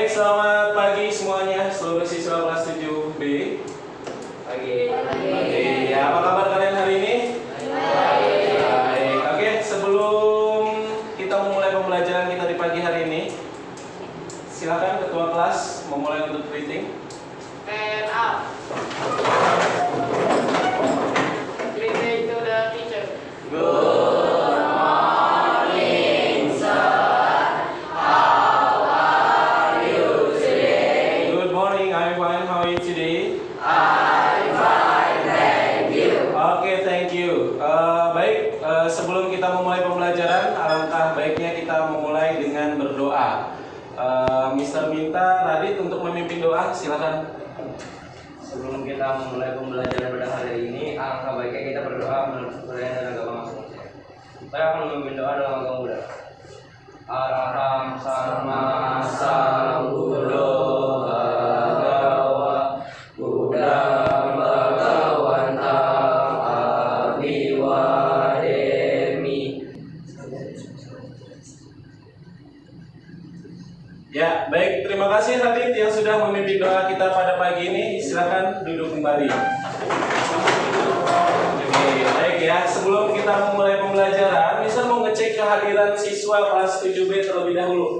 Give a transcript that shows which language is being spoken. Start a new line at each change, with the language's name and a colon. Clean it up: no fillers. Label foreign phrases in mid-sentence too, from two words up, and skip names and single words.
Indonesian: Selamat pagi semuanya, seluruh siswa kelas 7B. Pagi. Ya, apa kabar kalian hari ini? Baik. Oke, sebelum kita memulai pembelajaran kita di pagi hari ini, silakan ketua kelas memulai untuk greeting.
English: Stand up. Greeting to the teacher. Good morning, sir. How are you today? Good morning, I'm fine. How are you today? I'm fine, thank you. Oke, thank you.
Indonesian: Baik, sebelum kita memulai pembelajaran, alangkah baiknya kita memulai dengan berdoa. Mister minta Radit untuk memimpin doa, silakan. Sebelum kita memulai pembelajaran pada hari ini, alangkah baiknya kita berdoa menurut kebudayaan dan agama masing-masing. Saya akan memimpin doa dalam agama Buddha.
Pali: Araham sama sambuddho bhagava Buddham bhagavantam abhiwademi.
Indonesian: Ya, baik. Terima kasih Radit yang sudah memimpin doa kita pada pagi ini. Silakan duduk kembali. Oke, baik ya. Sebelum kita memulai pembelajaran, Mister mau ngecek kehadiran siswa kelas 7B terlebih dahulu.